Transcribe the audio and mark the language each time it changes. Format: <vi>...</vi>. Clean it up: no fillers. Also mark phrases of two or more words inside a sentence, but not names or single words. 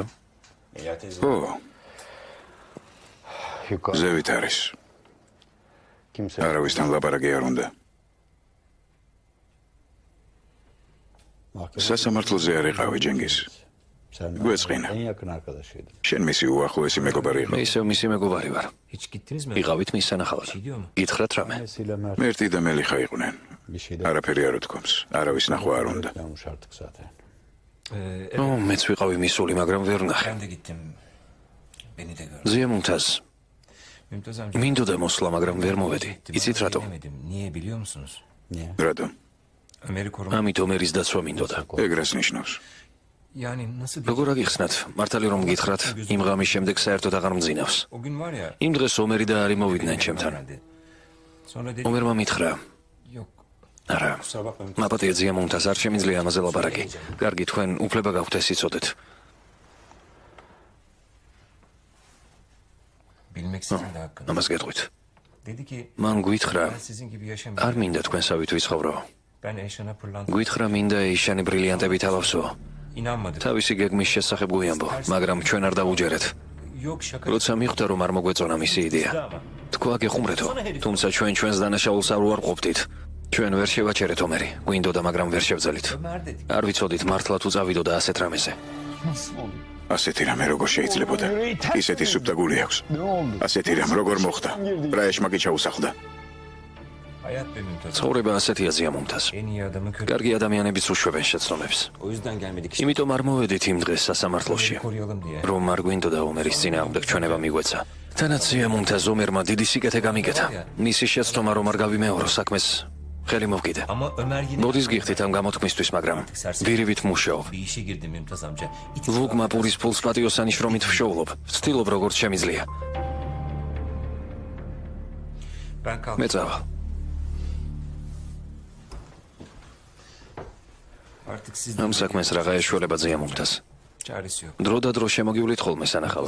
<ka>ო, ზევით არის. არავისთან ლაპარაკი არ უნდა. სასამართლოზე არ იყავი ჯენგის. გვეწყინა. შენ მისი უახლოესი მეგობარი მე იყო. ისევ მისი მეგობარი ვარ.</ka> <tr>Hiç gittiniz mi?</tr> <ka>იყავით მის სანახავად. გითხრათ რამე? მერტი და მელიხა იყვნენ. არაფერი არ უთქვამს. არავის ნახვა არ უნდა. ო, მეც ვიყავი მისული, მაგრამ ვერ ვნახე.</ka> <tr>Ben de gittim. Beni de gördüm.</tr> <ka>ზიემუნთას</ka> <tr>Mümtaz amca...</tr> <ka>მინდოდა მოსვლა, მაგრამ ვერ მოვედი. იცით რატო?</ka> <tr>Gidemedim. Niye biliyor musunuz?</tr> <ka>რატომ?</ka> <tr>Ömer'i korumak...</tr> <ka>ამით ომერის დაცვა მინდოდა. ეგრას ნიშნავს.</ka> <tr>Yani nasıl...</tr> <ka>როგორ აგიხსნათ? მართალი რომ გითხრათ, იმ ღამის შემდეგ საერთოდ აღარ მძინავს.</ka> <tr>O gün var ya...</tr> <ka>იმ დღეს ომერი და არი მოვიდნენ ჩემთან.</ka> <tr>Sonra dedi...</tr> <ka>ომერმა მითხრა,</ka> <tr>Yok.</tr> <ka>არა, მაპატია ზიემუნთას არ შემიძლია ამაზე ლაპარაკი. კარგი, თქვენ უფლება გაქვთ ეს იცოდეთ.</ka> <tr>Bilmek sizin de hakkınız.</tr> <ka>ამას გეტყვით.</ka> <tr>Dedi ki...</tr> <ka>მან გითხრა,</ka> <tr>Ben sizin gibi</tr> <ka>არ</ka> <tr>yaşamayacağım.</tr> <ka>მინდა თქვენსავით ვიცხოვრო.</ka> <tr>Ben Eyşan'a pırlanta...</tr> <ka>გითხრა მინდა ეიშანი ბრილიანტებით ალავსო.</ka> <tr>İnanmadı.</tr> <ka>თავისი გეგმის შესახებ გვიამბო, მაგრამ ჩვენ არ დავუჯერეთ.</ka> <tr>Yok şaka...</tr> <ka>როცა მიხვდა რომ არ მოგვეწონა მისი იდეა. თქვა გეხუმრეთო, თუმცა ჩვენ ჩვენს დანაშაულს არ უარყოფდით. ჩვენ ვერ შევაჩერეთ ომერი. გვინდოდა, მაგრამ ვერ შევძელით.</ka> <tr>Ömer dedi.</tr> <ka>არ ვიცოდით მართლა თუ წავიდოდა ასეთ რამეზე. ასეთი რამე როგორ შეიძლებოდა? ისეთი სუფთა გული აქვს. ასეთი რამ როგორ მოხდა? რა ეშმაკი ჩაუსახლდა?</ka> <tr>Hayat be Mümtaz.</tr> <ka>ცხოვრება ასეთია ზიამუნთას.</ka> <tr>En iyi adamı kötü...</tr> <ka>კარგი ადამიანებიც უშვებენ შეცდომებს.</ka> <tr>O yüzden gelmedik işte.</tr> <ka>იმიტომ არ მოვედით იმ დღეს სასამართლოში.</ka> <tr>Koruyalım diye.</tr> <ka>რომ არ გვინდოდა ომერის წინააღმდეგ ჩვენება მიგვეცა. თანაც ზიამუნთას ომერმა დიდი სიკეთე გამიკეთა. მისი შეცდომა რომ არ გავიმეორო საქმეს ხელი მოვკიდე.</ka> <tr>Ama Ömer yine...</tr> <ka>მოდის გიხდით ამ გამოთქმისთვის, მაგრამ ვირივით მუშაობ.</ka> <tr>Bir işe girdi Mümtaz amca.</tr> <ka>ლუგმა პურის ფულს პატიოსანი შრომით ვშოვლობ. ვცდილობ როგორც შემიძლია. მე წავა. ამ საქმეს რაღა ეშველება ზიამუნთას. დრო და დრო შემოგივლით ხოლმე სანახავად.</ka>